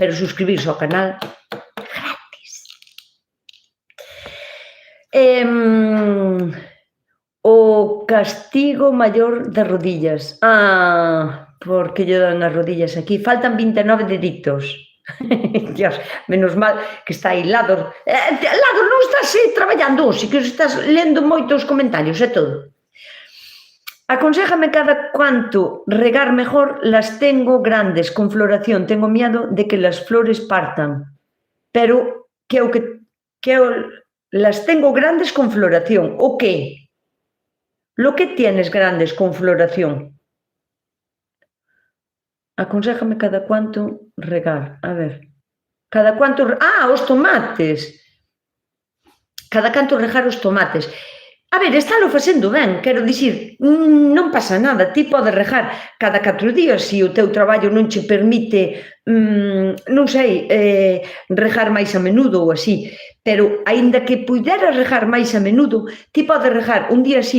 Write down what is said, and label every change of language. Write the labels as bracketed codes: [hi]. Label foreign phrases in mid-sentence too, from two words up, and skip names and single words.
[gl] pero suscribirse ao canal gratis. O castigo maior das rodillas. Porque lle dan as rodillas aquí. Faltan 29 deditos. Dios, menos mal que está aí Lado. Lado, non estás traballando hoxe, que estás lendo moitos comentarios e todo. [es] Aconséjame cada cuánto regar mejor, las tengo grandes con floración, tengo miedo de que las flores partan. Pero las tengo grandes con floración. ¿O qué? Lo que tienes grandes con floración. Aconséjame cada cuánto regar. A ver. Cada cuánto... [gl] os tomates. Cada canto regar os tomates. A ver, estálo facendo ben, quero dicir, non pasa nada, ti podes regar cada 4 días se o teu traballo non che permite, non sei, regar máis a menudo ou así, pero aínda que puideras regar máis a menudo, ti podes regar un día sí